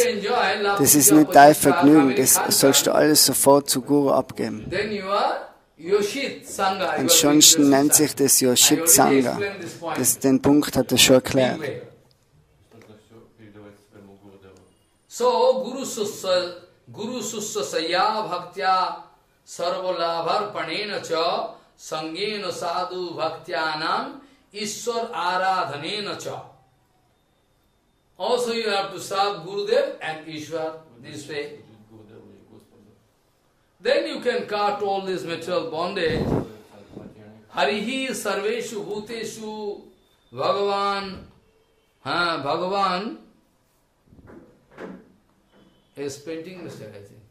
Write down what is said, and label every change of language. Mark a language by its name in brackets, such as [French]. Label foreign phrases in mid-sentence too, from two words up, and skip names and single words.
[German] Das ist nicht dein Vergnügen, das sollst du alles sofort zu Guru abgeben. Ansonsten nennt sich das Yoshit Sanga. Den Punkt hat er schon erklärt. So, [Sanskrit] गुरु शुश्रूषया भक्त्या सर्वलब्ध अर्पणेन च सङ्गेन साधु भक्तानाम् ईश्वर आराधनेन च. [English] Also you have to serve Gurudev and Ishwar this way. Then you can cut all this material bondage. [Sanskrit] हरिः सर्वेषु भूतेषु भगवान्. [English] Bhagavan is painting mistake, I think.